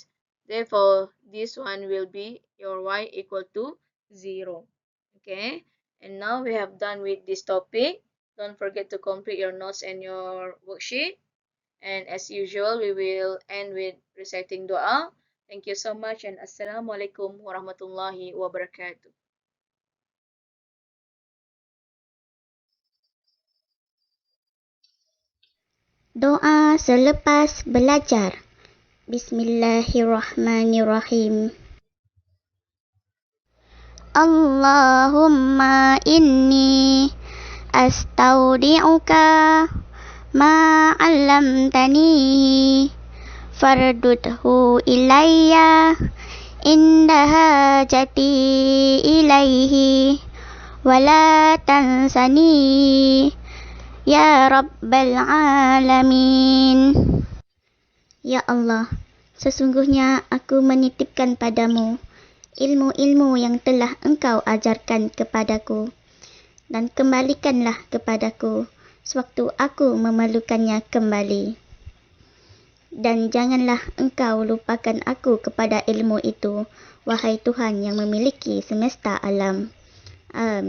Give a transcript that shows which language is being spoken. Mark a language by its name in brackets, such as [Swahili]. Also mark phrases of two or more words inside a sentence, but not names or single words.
[English] Therefore, this one will be your y equal to 0. Okay. And now we have done with this topic. Don't forget to complete your notes and your worksheet. And as usual, we will end with reciting dua. Thank you so much, and [Arabic] السلام عليكم ورحمة الله وبركاته. [Malay] Doa selepas belajar. [Arabic] بسم الله الرحمن الرحيم. اللهم إني أستودعك ما علمتني فاردده إلي عند حاجتي إليه ولا تنسني يا رب العالمين. يا الله, [Malay] sesungguhnya aku menitipkan padamu ilmu-ilmu yang telah engkau ajarkan kepadaku, dan kembalikanlah kepadaku sewaktu aku memerlukannya kembali. Dan janganlah engkau lupakan aku kepada ilmu itu, wahai Tuhan yang memiliki semesta alam.